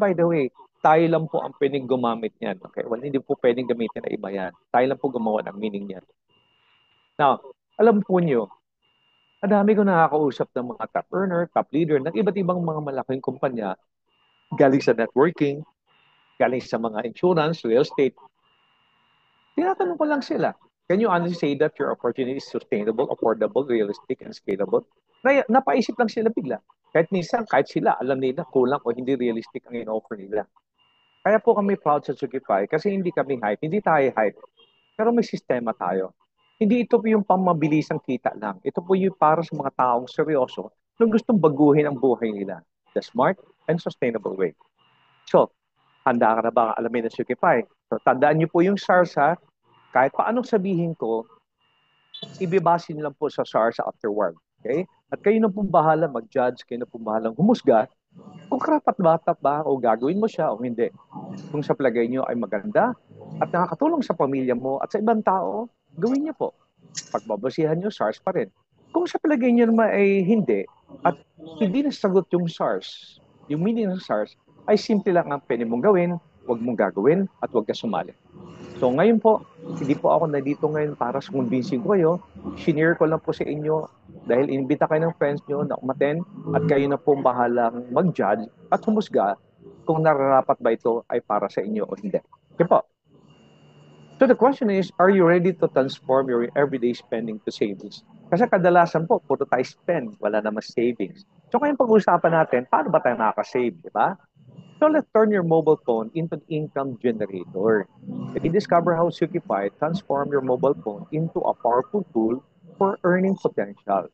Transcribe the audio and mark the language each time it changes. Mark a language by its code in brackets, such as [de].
[tl] And by the way, tayo lang po ang pwedeng gumamit niyan. Okay? Well, hindi po pwedeng gamitin na iba yan. Tayo lang po gumawa ng meaning niyan. Now, alam po nyo, ang dami ko nakakausap ng mga top earner, top leader, ng iba't ibang mga malaking kumpanya, galing sa networking, galing sa mga insurance, real estate. Tinatanong ko lang sila, [en] can you honestly say that your opportunity is sustainable, affordable, realistic, and scalable? [tl] Napaisip lang sila bigla. Kahit minsan, kahit sila, alam nila kulang o hindi realistic ang in-offer nila. Kaya po kami proud sa Sugify kasi hindi kami hype, hindi tayo hype. Pero may sistema tayo. Hindi ito po yung pamabilisang kita lang. Ito po yung para sa mga taong seryoso na gustong baguhin ang buhay nila. [en] The smart and sustainable way. [tl] So, handa ka na ba alamin ng Sugify? So, tandaan niyo po yung SARS ha. Kahit paanong sabihin ko, ibibasin lang po sa SARS afterward. Okay? At kayo na pong bahala mag-judge, kayo na pong bahalang humusga kung karapat-dapat ba o gagawin mo siya o hindi. Kung sa palagay nyo ay maganda at nakakatulong sa pamilya mo at sa ibang tao, gawin niyo po. Pagbabasihan nyo, SARS pa rin. Kung sa palagay nyo naman ay hindi at hindi nasagot yung SARS, yung meaning ng SARS, ay simple lang ang pwede mong gawin, huwag mong gagawin at huwag ka sumali. So ngayon po, hindi po ako nandito ngayon para sa convincing ko kayo. Shinare ko lang po sa inyo Dahil imbita kayo ng friends nyo na umaten at kayo na po bahalang mag-judge at humusga kung nararapat ba ito ay para sa inyo o hindi. Okay po. [en] So the question is, are you ready to transform your everyday spending to savings? [tl] Kasi kadalasan po, puro tayo spend, wala naman savings. So ngayon pag-uusapan natin, paano ba tayo makaka-save, di ba? [en] So let's turn your mobile phone into an income generator. And discover how Sukipai transform your mobile phone into a powerful tool for earning potential.